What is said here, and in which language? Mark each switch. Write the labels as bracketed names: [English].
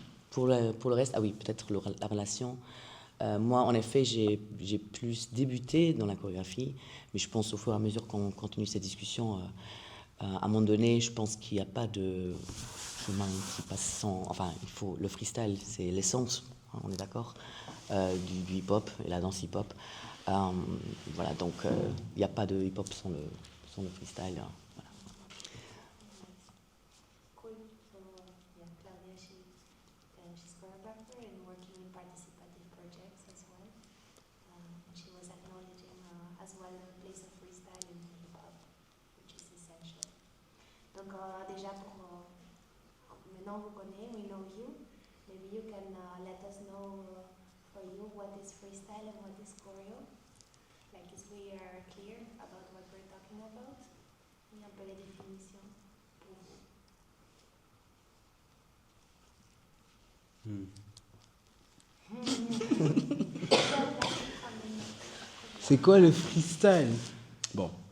[French] Pour le reste, ah oui, peut-être la relation. Moi, en effet, j'ai plus débuté dans la chorégraphie, mais je pense au fur et à mesure qu'on continue cette discussion, à un moment donné, je pense qu'il n'y a pas de chemin qui passe sans... Enfin, le freestyle, c'est l'essence, hein, on est d'accord, du hip-hop et la danse hip-hop. Voilà, donc il n'y a pas de hip-hop sans le freestyle. Voilà. Cool. [English] So, yeah, Claudia, she's choreographer and working in participative projects as well. She was acknowledging as well the place of freestyle in hip-hop, which is essential. [French] Donc déjà maintenant vous connaissez, [English] we know you. Maybe you can let us know for you what is freestyle and what is choreo. Like if we are clear about what we're talking about. [French] Et un peu les définitions pour vous. C'est quoi le freestyle? Bon.